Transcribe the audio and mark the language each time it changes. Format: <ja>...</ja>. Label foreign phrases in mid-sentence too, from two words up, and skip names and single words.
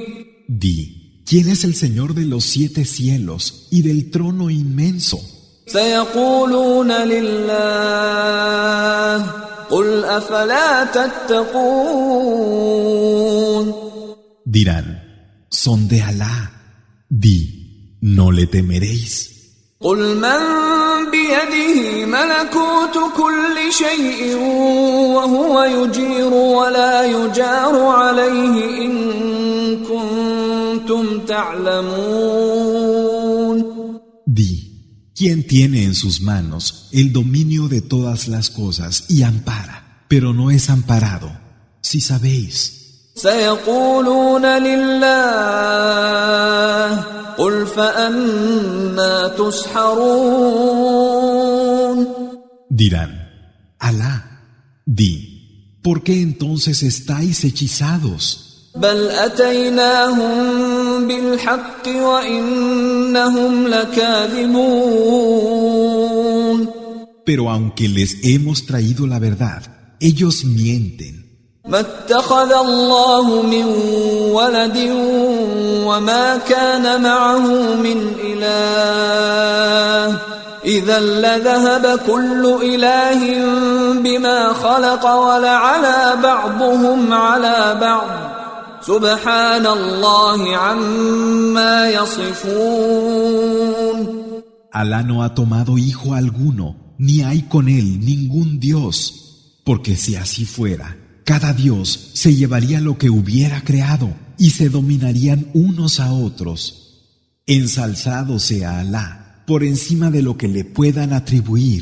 <es>Di, ¿quién es el Señor de los 7 cielos y del trono inmenso?</es> <ar>سيقولون لله قل أفلا تتقون.</ar> <es>Dirán, son de Alá. Di, ¿no le temeréis?</es> <ar>قل من بيده ملكوت كل شيء وهو يجير ولا يجار عليه إن كنتم تعلمون.</ar> <es>Di, ¿quién tiene en sus manos el dominio de todas las cosas y ampara, pero no es amparado, si sabéis?</es> <ar>سيقولون لله قل فأنا تسحرون.</ar> <es>Dirán: Alá. Di: ¿por qué entonces estáis hechizados?</es> <ar>بل أتيناهم بالحق وإنهم لكاذبون.</ar> <es>Pero aunque les hemos traído la verdad, ellos mienten.</es> <ar>ما اتخذ الله من ولد وما كان معه من إله إذا لذهب كل إله بما خلق ولعلى بعضهم على بعض سبحان الله عما يصفون.</ar> <es>Alá no ha tomado hijo alguno, ni hay con él ningún Dios, porque si así fuera, cada Dios se llevaría lo que hubiera creado y se dominarían unos a otros. Ensalzado sea Alá por encima de lo que le puedan atribuir.</es>